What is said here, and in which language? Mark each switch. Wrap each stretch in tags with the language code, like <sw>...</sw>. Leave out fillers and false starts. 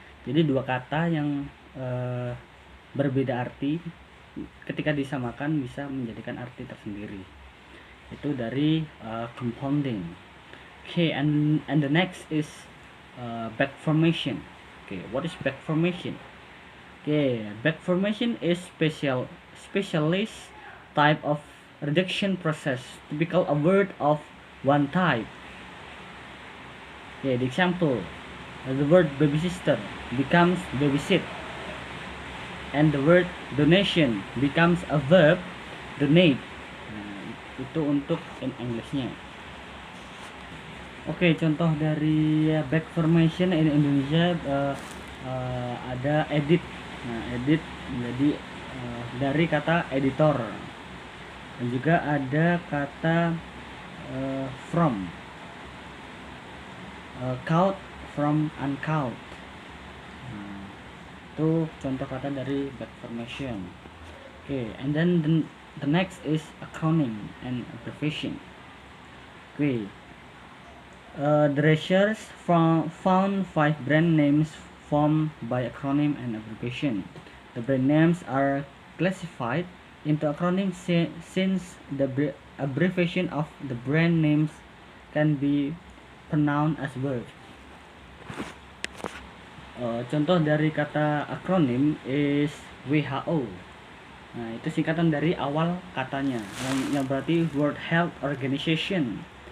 <id>Jadi dua kata yang berbeda arti ketika disamakan bisa menjadikan arti tersendiri. Itu dari compounding.</id> <en>Okay, and the next is back formation. Okay, what is back formation? Okay, back formation is specialist type of reduction process, typical a word of one type. Okay, the example, the word babysitter becomes babysit, and the word donation becomes a verb donate.</en> <id>Nah, itu untuk in Englishnya. Oke, contoh dari back formation in Indonesia ada edit. Nah, edit jadi dari kata editor. Dan juga ada kata from,</id> <en>count from uncount.</en> <id>Nah, itu contoh kata dari back formation.</id> <en>Okay, and then the next is acronym and abbreviation. Okay, the researchers found 5 brand names formed by acronym and abbreviation. The brand names are classified into acronyms since the abbreviation of the brand names can be pronounced as words.</en> <id>Contoh dari kata akronim is WHO. Nah, itu singkatan dari awal katanya, yang berarti World Health Organization.</id>